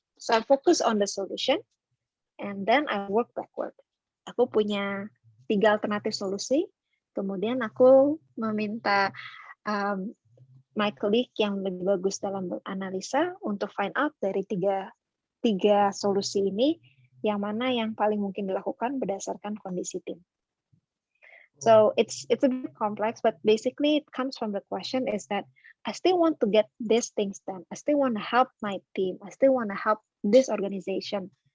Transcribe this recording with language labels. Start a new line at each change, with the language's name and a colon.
English: So I focus on the solution and then I work backward.
Indonesian: Aku punya 3 alternatif solusi, kemudian aku meminta
English: my colleague
Indonesian: yang lebih bagus dalam analisa untuk
English: find out
Indonesian: dari tiga solusi ini yang mana yang paling mungkin dilakukan berdasarkan kondisi tim.
English: So it's a bit complex, but basically it comes from the question is that I still want to get these things done. I still want to help my team. I still want to help this organization.